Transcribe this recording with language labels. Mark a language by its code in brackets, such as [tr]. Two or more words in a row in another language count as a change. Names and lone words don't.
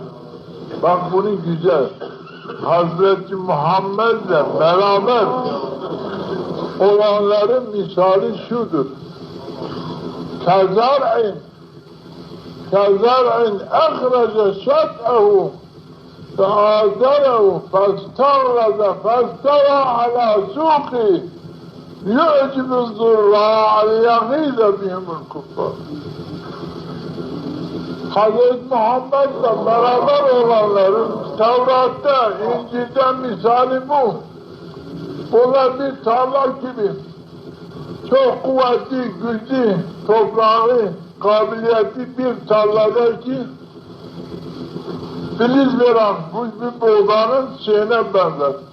[tr] Bak bunu güzel. Hazreti Muhammed'le beraber olanların misali şudur. [ar] كزرع أخرج شطأه فآزره فاستغلظ فاستوى على سوقه يعجب الزراع ليغيظ بهم الكفار. [tr] Hazreti Muhammed'le beraber olanların Tevrat'ta, İncil'de misali bu. Bunlar bir tarla gibi. Çok kuvvetli, güçlü, toprağı, kabiliyetli bir tarladaki filiz veren bir buğdanın şeyine benzer.